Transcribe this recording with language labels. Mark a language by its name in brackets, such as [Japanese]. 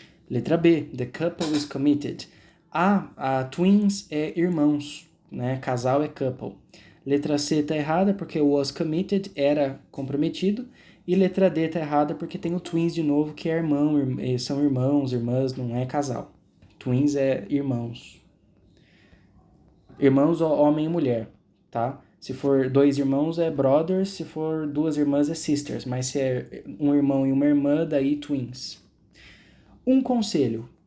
[Portuguese] Letra B, [English] the couple is committed. [Portuguese] A twins é irmãos, Casal é couple. Letra C tá errada porque was committed era comprometido. E letra D tá errada porque tem o twins de novo, que é irmão, são irmãos, irmãs, não é casal. Twins é irmãos. Irmãos, homem e mulher, tá? Se for dois irmãos é brothers, se for duas irmãs é sisters, mas se é um irmão e uma irmã, daí twins. Um conselho.